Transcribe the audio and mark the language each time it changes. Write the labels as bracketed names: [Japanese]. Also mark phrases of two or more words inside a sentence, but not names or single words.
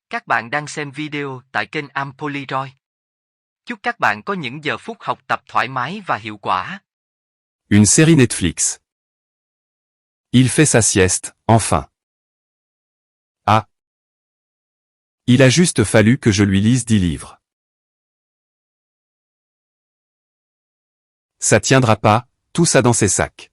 [Vietnamese] Các bạn đang xem video tại kênh Ampoliroid. Chúc các bạn có những giờ phút học tập thoải mái và hiệu quả. [French] Une série Netflix. Il fait sa sieste, enfin. Ah. Il a juste fallu que je lui lise 10 livres. Ça tiendra pas, tout ça dans ses sacs.